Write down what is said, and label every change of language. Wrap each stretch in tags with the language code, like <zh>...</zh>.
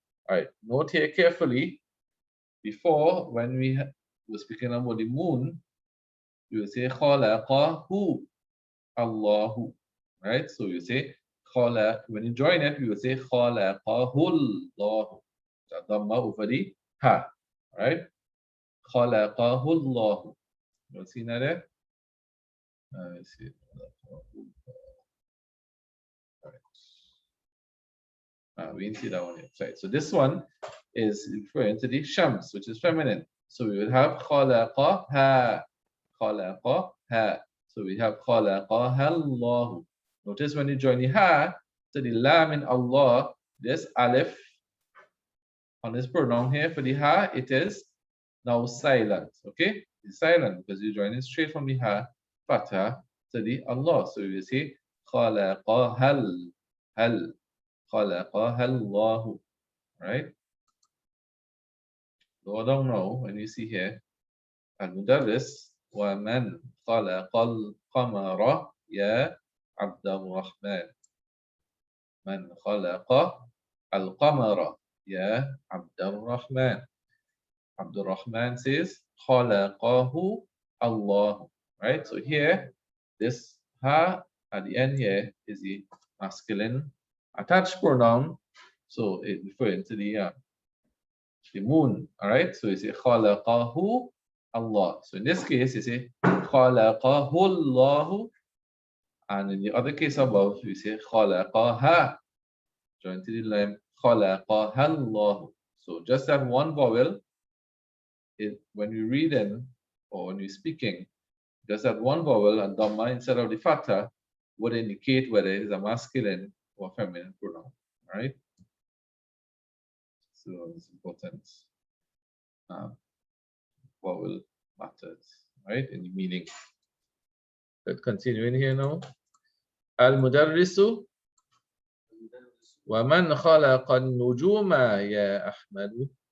<en>Alright, note here carefully. Before, when we were speaking about the moon, you will say</en> <ar>خلقه الله.</ar> <en>Right, so you say when you join it, you will say</en> <ar>خلقه الله.</ar> <en>Dhamma over the ha.</en> <ar>Right, خلقه الله.</ar> <en>You see that there? Let's see. We didn't see that one yet. Right. So this one is referring to the shams, which is feminine. So we will have</en> <ar>خلقها. خلقها.</ar> <en>So we have</en> <ar>خلقها الله.</ar> <en>Notice when you join the ha to the lam in Allah, this alif on this pronoun here for the ha, it is now silent. Okay? It's silent because you join it straight from the ha, fatha, to the Allah. So you say</en> <ar>خلقها hal. خلقها الله. Right?</ar> <en>Go down now when you see here</en> <ar>المدرس ومن خلق القمر يا عبد الرحمن. من خلق القمر يا عبد الرحمن. عبد الرحمن says خلقه الله.</ar> <en>Right? So here, this ha at the end here is the masculine attached pronoun. So it refers to the moon. All right? So you say خلقه Allah. So in this case, you say</en> <ar>خلقه الله.</ar> <en>And in the other case above, you say</en> <ar>خلقها.</ar> <en>Join to the lamb.</en> <ar>خلقها الله.</ar> <en>So just that one vowel, when you read in or when you're speaking, just that one vowel and dhamma instead of the fatha would indicate whether it is a masculine or feminine pronoun. All right? So it's important. Vowel matters, right? In the meaning. Let's continue in here now.</en> <ar>المدرس ومن خلق النجوم يا أحمد.</ar>